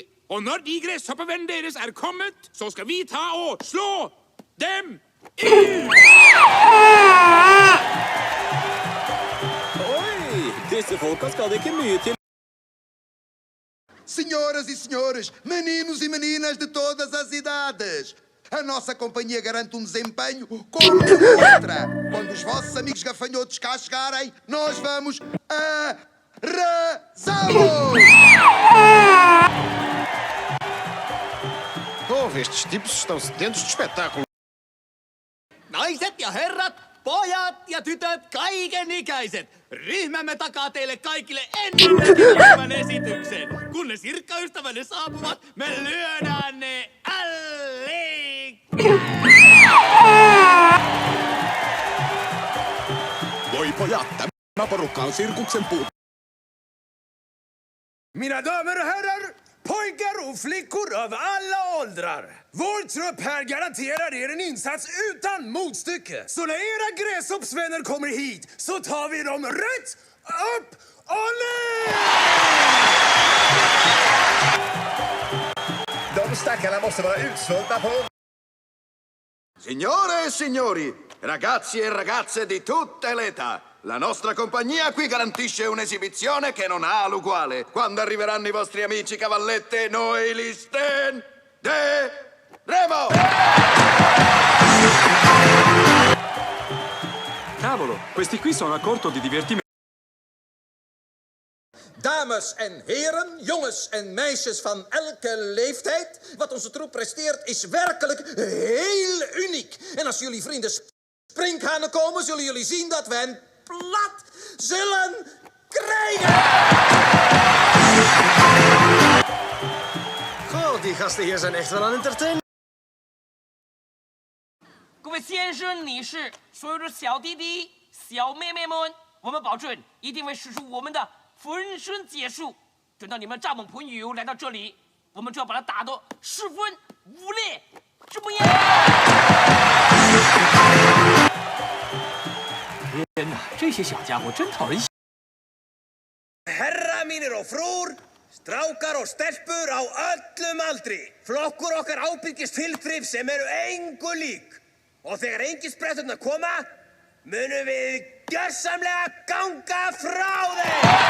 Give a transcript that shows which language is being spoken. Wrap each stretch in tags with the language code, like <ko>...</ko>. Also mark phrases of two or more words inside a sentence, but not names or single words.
<no>Og når de gresshoppevenn deres er kommet, så skal vi ta og slå dem ut! Oi, disse folka skal det ikke mye til.</no> <pt>Senhoras e senhores, meninos e meninas de todas as idades, a nossa companhia garante um desempenho como outra. Quando os vossos amigos gafanhotos cá chegarem, nós vamos arrasá-los! Estes tipos estão sedentos de espetáculo.</pt> <fi>Naiset ja herrat, pojat ja tytöt, kaikenikäiset. Ryhmämme takaa teille kaikille ennennäkemättömän esityksen. Kun ne sirkkaystävänne saapuvat, me lyödään ne Voi pojat, tämä porukka on sirkuksen puut.</fi> <sv>Mina damer och herrar, pojkar och flickor av alla åldrar. Vår trupp här garanterar er en insats utan motstycke. Så när era gräshoppsvänner kommer hit så tar vi dem rätt upp och ner! De stackarna måste vara utsvultna på...</sv> <it>Signore e signori, ragazzi e ragazze di tutte le età, la nostra compagnia qui garantisce un'esibizione che non ha l'uguale. Quando arriveranno i vostri amici cavallette, noi li stenderemo! Cavolo, questi qui sono a corto di divertimento.</it> <nl>Dames en heren, jongens en meisjes van elke leeftijd. Wat onze troep presteert is werkelijk heel uniek. En als jullie vrienden sprinkhanen komen, zullen jullie zien dat we hen plat zullen krijgen. Goh, die gasten hier zijn echt wel aan entertainen.</nl> <zh>各位先生、女士，所有的小弟弟、小妹妹们，我们保证一定会使出我们的浑身解数。等到你们蚱蜢朋友来到这里，我们就要把他打得十分无力，怎么样？天哪，这些小家伙真讨人喜。</zh> <is>Herra mínir og frúr, strákar og stelpur á öllum aldri. Flokkur okkar ábyggist fylgdrif sem eru engu lík. Og þegar engisbretturnar koma, munum við gjörsamlega ganga frá þeim!</is>